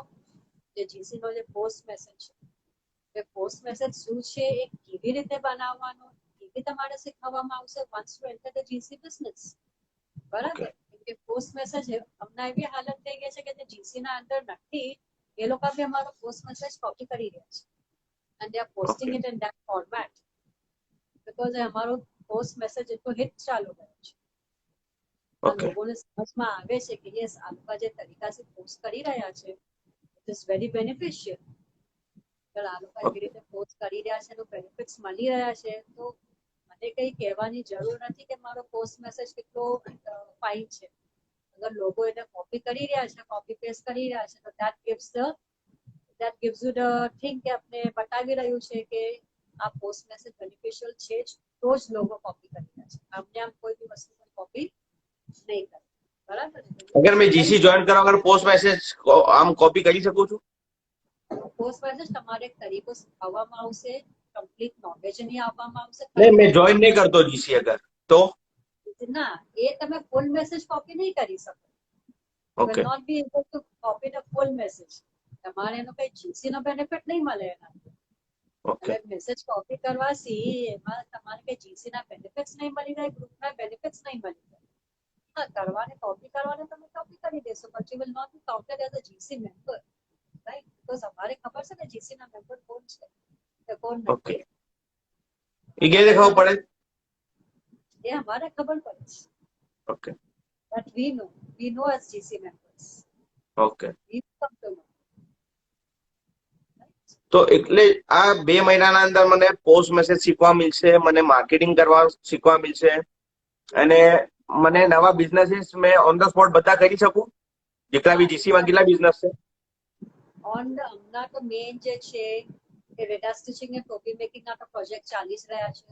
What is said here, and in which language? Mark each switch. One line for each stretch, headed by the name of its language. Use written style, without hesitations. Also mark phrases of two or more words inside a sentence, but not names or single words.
Gujarati: જે જીસી નો જે
English: post message
Gujarati: છે, એ
English: post message
Gujarati: શું છે, એ કેવી રીતે બનાવવાનો એ બી તમારે શીખવવામાં આવશે
English: once you enter the GC business.
Gujarati: બરાબર, કે
English: post message
Gujarati: હમણાં એવી હાલત થઈ ગઈ છે કે જે જીસી ના અંદર નથી એ લોકો બી અમારો
English: post message copy
Gujarati: કરી રહ્યા છે
English: and they are posting it in that format because
Gujarati: અમારો
English: post message
Gujarati: એટલો હિટ ચાલુ ગયો છે. લોકોને સમજમાં આવે છે કે યસ આ લોકો જે તરીકાથી પોસ્ટ કરી રહ્યા છે
English: it is very beneficial.
Gujarati: આ લોકો એવી રીતે પોસ્ટ કરી રહ્યા છે એનું બેનિફિટ્સ મળી રહ્યા છે તો મને કઈ કહેવાની જરૂર નથી કે મારો
English: post message
Gujarati: કેટલો ફાઇન છે. અગર લોકો એને કોપી કરી રહ્યા છે,
English: copy paste
Gujarati: કરી રહ્યા છે તો
English: that gives you the thing
Gujarati: કે આપણે બતાવી રહ્યું છે કે આ
English: post message beneficial
Gujarati: છે જ તો જ લોકો કોપી કરી રહ્યા છે. આમને આમ કોઈ બી વસ્તુ કોપી નહીં કરે. બરાબર, અગર મેં જીસી જોઈન કરવા વગર
English: post message
Gujarati: આમ કોપી કરી શકું છું
English: post message
Gujarati: તમારે એક તરીકો શીખવવામાં આવશે,
English: complete knowledge
Gujarati: નહીં આપવામાં આવશે.
Hindi: नहीं मैं जॉइन नहीं करता जीसी अगर तो
Gujarati: ના, એ તમે
English: full message
Gujarati: કોપી નહીં કરી શકો.
English: will not be able to copy the full message.
Gujarati: તમારે એનો કઈ જીસી નો બેનિફિટ નહીં મળે એના. હવે મેસેજ કોપી કરવાથી એમાં તમારે કઈ જીસી ના બેનિફિટ્સ નહીં મળી જાય, ગ્રુપના બેનિફિટ્સ નહીં મળી જાય. હા, કરવાને કોપી કરવાને તમે કોપી કરી દેશો
English: but you will not be counted as a GC member.
Gujarati: Right? Because અમારે ખબર છે ને જીસી ના મેમ્બર કોણ છે કે કોણ નથી. એ કેવી ખબર પડે એ અમારે ખબર પડે છે. ઓકે
English: But we know as GC members. ઓકે We come to know.
Gujarati: તો એટલે આ 2 મહિનાના અંદર મને
English: post message
Gujarati: શીખવા મળશે, મને માર્કેટિંગ કરવા શીખવા મળશે અને મને નવા બિઝનેસીસ મેં
English: on the spot
Gujarati: બધા કરી શકું જેટલા બી જીસી માં કેટલા બિઝનેસ છે હમણાં તો મેઇન જે છે કે
English: data stitching
Gujarati: અને ટોપી મેકિંગ ના તો પ્રોજેક્ટ ચાલી જ રહ્યા છે.